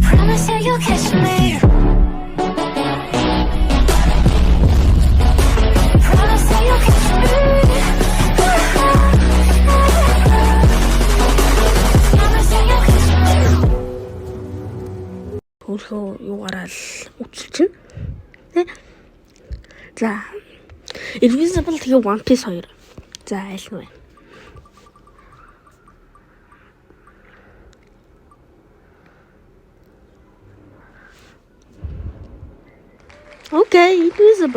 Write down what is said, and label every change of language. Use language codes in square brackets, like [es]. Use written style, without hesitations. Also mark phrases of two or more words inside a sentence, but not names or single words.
[en] Promise that you'll catch me. Promise that you'll catch me. Promise that you'll catch me. [mn] Өөрөө юугаараа л үчилчин. Тэ. За. Invisible тэгээ One Piece 2. За аль нь вэ? Окей, Invisible.